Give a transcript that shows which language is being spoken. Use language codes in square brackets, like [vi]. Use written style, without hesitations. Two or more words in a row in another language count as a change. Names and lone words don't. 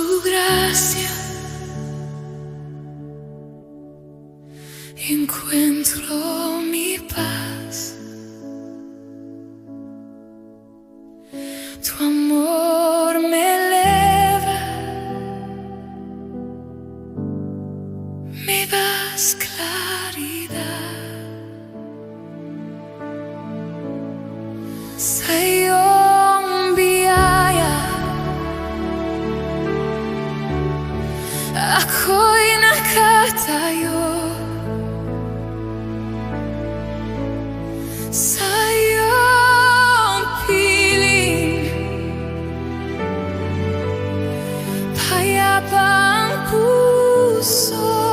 [es] gracia encuentro mi paz. Tu amor me eleva, me das claridad. [tl] Sayong biyaya, ako'y nakatayo sa iyong piling, payapang puso.